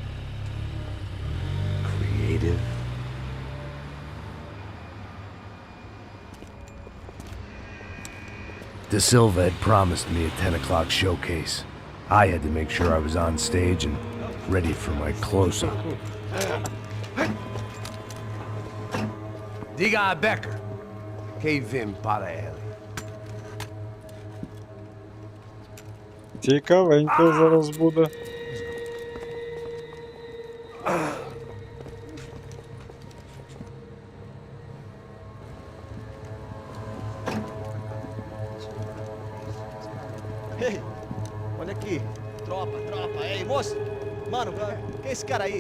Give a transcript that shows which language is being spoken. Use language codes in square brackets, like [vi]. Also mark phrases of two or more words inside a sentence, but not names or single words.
[en] Creative? De Silva had promised me a 10 o'clock showcase. I had to make sure I was on stage and ready for my close-up. [pt] Diga a Becker. Que vim para ele. [uk] Цікавенько зараз буде. [pt] Ei, olha aqui. Tropa. Ei, moço. Mano, quem é esse cara aí?